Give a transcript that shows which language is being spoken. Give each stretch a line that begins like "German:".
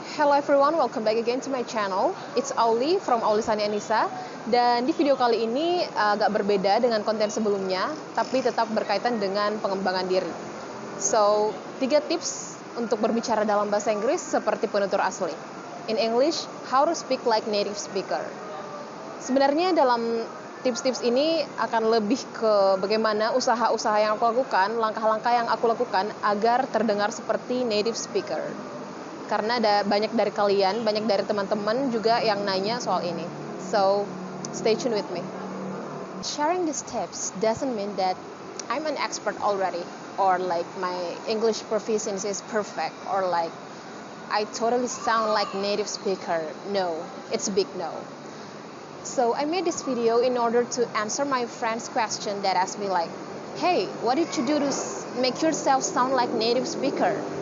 English: Hello everyone, welcome back again to my channel. It's Auli from Aulisani Anissa.
Indonesian: Dan di video kali ini agak berbeda dengan konten sebelumnya, tapi tetap berkaitan dengan pengembangan diri.
English: So,
Indonesian: 3 tips untuk berbicara dalam bahasa Inggris seperti penutur asli.
English: In English, how to speak like native speaker.
Indonesian: Sebenarnya dalam tips-tips ini akan lebih ke bagaimana usaha-usaha yang aku lakukan, langkah-langkah yang aku lakukan agar terdengar seperti native speaker. Karena ada banyak dari kalian, banyak dari teman-teman juga yang nanya soal ini.
English: So, stay tuned with me. Sharing these tips doesn't mean that I'm an expert already, or like my English proficiency is perfect, or like I totally sound like native speaker. No, it's a big no. So I made this video in order to answer my friend's question that asked me like, hey, what did you do to make yourself sound like native speaker?